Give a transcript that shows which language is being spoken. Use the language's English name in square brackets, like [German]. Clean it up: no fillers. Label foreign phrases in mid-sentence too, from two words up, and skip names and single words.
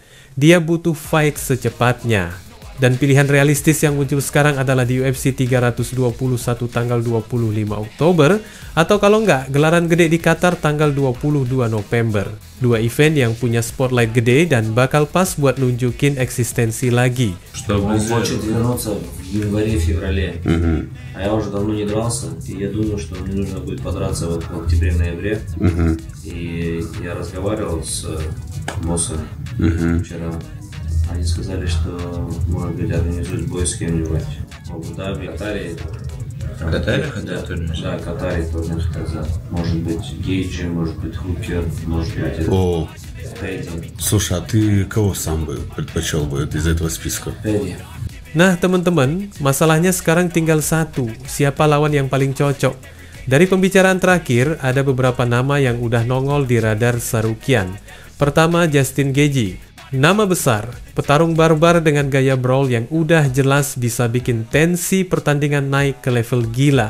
[Indonesian] Dia butuh fight secepatnya. Dan pilihan realistis yang muncul sekarang adalah di UFC 321 tanggal 25 Oktober, atau kalau nggak, gelaran gede di Qatar tanggal 22 November. Dua event yang punya spotlight gede dan bakal pas buat nunjukin eksistensi lagi. [Russian] Он хочет вернуться в январе-феврале, а я уже давно не дрался, и я думаю, что мне нужно будет подраться в октябре-ноябре. И я разговаривал с боссом вчера. Они сказали, что, может быть, организуют бой с кем-нибудь в Абу-Даби, Катаре. Катаре хотят турнир? Да, Катаре турнир хотят. Может быть, Гейджи, может быть, Хукер, может быть, Пэдди. Слушай, а ты кого сам бы предпочел бы из этого списка? Пэдди. [Indonesian] Nah teman-teman, masalahnya sekarang tinggal satu, siapa lawan yang paling cocok? Dari pembicaraan terakhir, ada beberapa nama yang udah nongol di radar Tsarukyan. Pertama, Justin Gaethje. Nama besar, petarung barbar dengan gaya brawl yang udah jelas bisa bikin tensi pertandingan naik ke level gila.